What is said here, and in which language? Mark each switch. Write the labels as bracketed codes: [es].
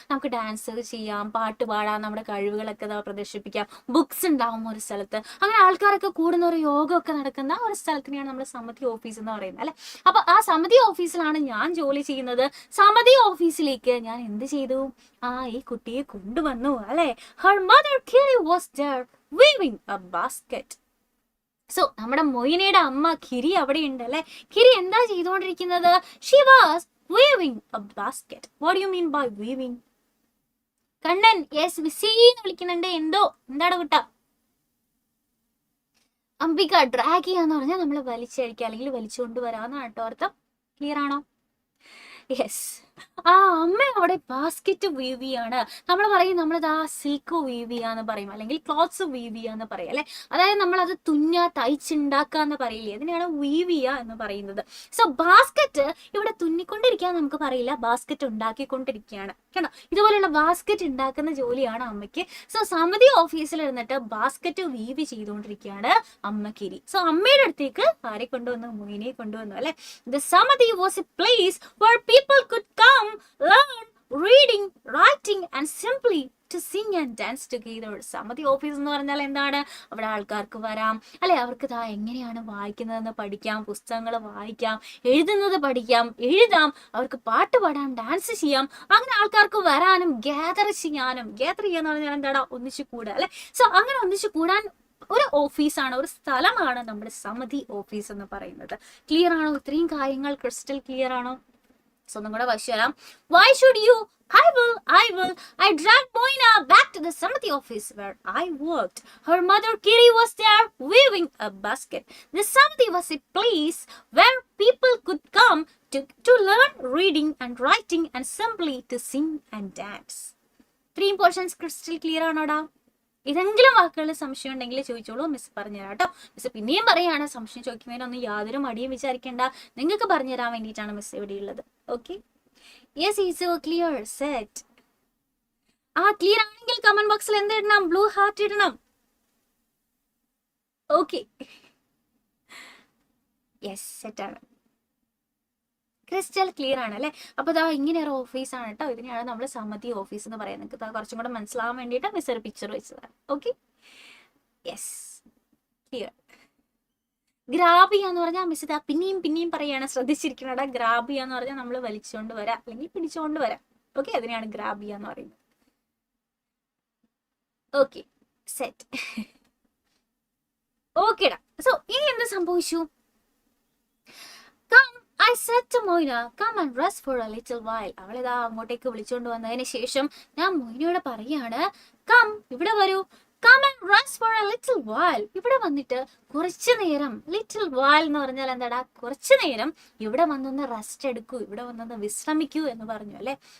[ml] നമുക്ക് ഡാൻസ് ചെയ്യാം, പാട്ട് പാടാം, നമ്മുടെ കഴിവുകളൊക്കെ പ്രദർശിപ്പിക്കാം, ബുക്സ് ഉണ്ടാവും ഒരു സ്ഥലത്ത്. അങ്ങനെ ആൾക്കാരൊക്കെ കൂടുന്ന ഒരു യോഗമൊക്കെ നടക്കുന്ന ഒരു സ്ഥലത്തിനെയാണ് നമ്മൾ സമിതി ഓഫീസ് എന്ന് പറയുന്നത്, അല്ലെ. അപ്പൊ ആ സമിതി ഓഫീസിലാണ് ഞാൻ ജോലി ചെയ്യുന്നത്. സമിതി ഓഫീസിലേക്ക് ഞാൻ എന്ത് ചെയ്തു, ഈ കുട്ടിയെ കൊണ്ടുവന്നു, അല്ലെ. [en] Her mother Kitty was there weaving a basket. [ml] So നമ്മുടെ മൊയിനയുടെ അമ്മ കിരി അവിടെ ഉണ്ട്, അല്ലെ. കിരി എന്താ ചെയ്തുകൊണ്ടിരിക്കുന്നത്? [en] She was weaving a basket. What do you mean by weaving? [ml] Kannan yes VC വിളിക്കുന്നുണ്ട്. എന്താണ് കുട്ട? അംബിക ഡ്രാഗ് ചെയ്യാന്ന് പറഞ്ഞാൽ നമ്മൾ വലിച്ചഴിക്കുക അല്ലെങ്കിൽ വലിച്ചുകൊണ്ടുവരാന്നാണ് കേട്ടോ അർത്ഥം. ക്ലിയർ ആണോ? യെസ്. അമ്മ അവിടെ ബാസ്കറ്റ് വീവ് ചെയ്യാണ്. നമ്മൾ പറയും നമ്മളത് സിൽക്ക് വീവ് ചെയ്യാന്ന് പറയും, അല്ലെങ്കിൽ ക്ലോത്ത്സ് വീവ് ചെയ്യാന്ന് പറയും, അല്ലെ. അതായത് നമ്മളത് തയ്ച്ചുണ്ടാക്കാന്ന് പറയില്ലേ, അതിനെയാണ് വീവ് ചെയ്യുക എന്ന് പറയുന്നത്. സോ ബാസ്കറ്റ് ഇവിടെ തുന്നിക്കൊണ്ടിരിക്കുക നമുക്ക് പറയില്ല, ബാസ്കറ്റ് ഉണ്ടാക്കിക്കൊണ്ടിരിക്കുകയാണ് കേട്ടോ. ഇതുപോലെയുള്ള ബാസ്കറ്റ് ഉണ്ടാക്കുന്ന ജോലിയാണ് അമ്മയ്ക്ക്. സോ സമിതി ഓഫീസിൽ ഇരുന്നിട്ട് ബാസ്കറ്റ് വീവ് ചെയ്തുകൊണ്ടിരിക്കുകയാണ് അമ്മക്കിരി. സോ അമ്മയുടെ അടുത്തേക്ക് ആരെ കൊണ്ടുവന്നു? മൊയിനെ കൊണ്ടുവന്നു, അല്ലെ. [en] The Samadhi was a place where people could come, learn reading, writing and simply to sing and dance together. [ml] സമിതി ഓഫീസ് എന്ന് പറഞ്ഞാൽ എന്താണ്? അവിടെ ആൾക്കാർക്ക് വരാം, അല്ലെ. അവർക്ക് എങ്ങനെയാണ് വായിക്കുന്നതെന്ന് പഠിക്കാം, പുസ്തകങ്ങൾ വായിക്കാം, എഴുതുന്നത് പഠിക്കാം, എഴുതാം, അവർക്ക് പാട്ട് പാടാം, ഡാൻസ് ചെയ്യാം. അങ്ങനെ ആൾക്കാർക്ക് വരാനും ഗ്യാദർ ചെയ്യാനും. ഗ്യാദർ ചെയ്യാന്ന് പറഞ്ഞാൽ എന്താണ്? ഒന്നിച്ചു കൂടുക, അല്ലെ. സോ അങ്ങനെ ഒന്നിച്ചു കൂടാൻ ഒരു ഓഫീസാണ്, ഒരു സ്ഥലമാണ് നമ്മുടെ സമിതി ഓഫീസ് എന്ന് പറയുന്നത്. ക്ലിയർ ആണോ? ഇത്രയും കാര്യങ്ങൾ ക്രിസ്റ്റൽ ക്ലിയർ ആണോ? സോ ഒന്നും കൂടെ വായിച്ചു തരാം. [en] Why should you? I will. I dragged Moina back to the Samati office where I worked. Her mother Kitty was there weaving a basket. The Samati was a place where people could come to learn reading and writing and simply to sing and dance. 3 portions crystal clear ആണോടാ? [ml] ഇതെങ്കിലും വാക്കുകളിൽ സംശയം ഉണ്ടെങ്കിൽ ചോദിച്ചോളൂ, miss പറഞ്ഞുതരാം കേട്ടോ. Miss പിന്നെയും പറയാണ്, സംശയം ചോദിക്കുന്നതിനൊന്നും യാതൊരു മടിയും വിചാരിക്കേണ്ട, നിങ്ങൾക്ക് പറഞ്ഞുതരാൻ വേണ്ടിയിട്ടാണ് മിസ് ഇവിടെ ഉള്ളത്. Okay, yes is clear set. Clear ആണെങ്കിൽ കമന്റ് ബോക്സിൽ എന്ത് ഇടണം? ബ്ലൂ ഹാർട്ട് ഇടണം. ഓക്കെ, യെസ് സെറ്റാണ്. ക്രിസ്റ്റൽ ക്ലിയർ ആണ്, അല്ലെ. അപ്പൊ ഇങ്ങനെ ഒരു ഓഫീസാണ് കേട്ടോ. ഇതിനെയാണ് നമ്മൾ സമിതി ഓഫീസ് എന്ന് പറയുന്നത്. നിങ്ങൾക്ക് കുറച്ചും കൂടെ മനസ്സിലാവാൻ വേണ്ടിയിട്ട് മിസ് ഒരു പിക്ചർ വെച്ചതാണ്. Okay, yes clear. ഗ്രാബ് ചെയ്യാന്ന് പറഞ്ഞാൽ മിസ് പിന്നെയും പറയാണ്, ശ്രദ്ധിച്ചിരിക്കണടാ. ഗ്രാബ് ചെയ്യാന്ന് പറഞ്ഞാൽ നമ്മൾ വലിച്ചുകൊണ്ട് വരാം അല്ലെങ്കിൽ പിടിച്ചുകൊണ്ട് വരാം. ഓക്കെ, അതിനെയാണ് ഗ്രാബ് ചെയ്യാന്ന് പറയുന്നത്. Okay set. ഓക്കേടാ. സോ ഇനി എന്ത് സംഭവിച്ചു? [en] I said to Moina, come and rest for a little while. [ml] അവളിതാ അങ്ങോട്ടേക്ക് വിളിച്ചുകൊണ്ട് വന്നതിന് ശേഷം ഞാൻ മൊയിനയോട് പറയാണ്, കം ഇവിടെ വരൂ, [en] Come and rest for a little while. [ml] ഇവിടെ വന്നിട്ട് കുറച്ചു നേരം, ലിറ്റിൽ വൈൽ എന്ന് പറഞ്ഞാൽ എന്താടാ? കുറച്ചു നേരം ഇവിടെ വന്നൊന്ന് റെസ്റ്റ് എടുക്കൂ, ഇവിടെ വന്നൊന്ന് വിശ്രമിക്കൂ എന്ന് പറഞ്ഞു, അല്ലെ.